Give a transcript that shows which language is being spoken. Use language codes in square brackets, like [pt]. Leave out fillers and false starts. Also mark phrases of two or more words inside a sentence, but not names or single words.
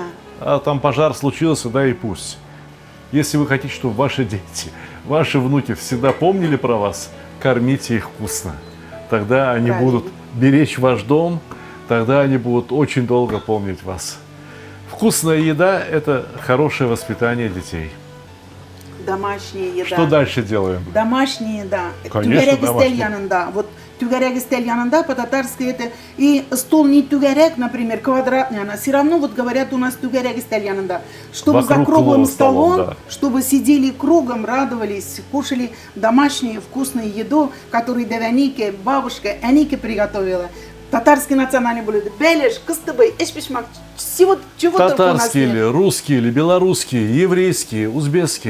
[ru] А там пожар случился, да и пусть. Если вы хотите, чтобы ваши дети, ваши внуки всегда помнили про вас, кормите их вкусно. Тогда они Правильно. будут беречь ваш дом, тогда они будут очень долго помнить вас. Вкусная еда – это хорошее воспитание детей. Домашняя еда. Что дальше делаем? Домашняя еда. Конечно, Түгәрәк домашняя. [tt] стель янында. Вот түгәрәк стель янында [ru] по-татарски это. И стол не түгәрәк, например, квадратный, она все равно вот говорят у нас [tt] түгәрәк стель янында. [ru] Чтобы Вокруг за круглым круглого столом, стола, да. чтобы сидели кругом, радовались, кушали домашнюю вкусную еду, которую Девяники, бабушка Аники приготовила. Татарский национальный блюдо. Беляш, кыстыбый, эшпишмак. Всего чего только у нас Татарские нет. или русские, или белорусские, еврейские, узбекские.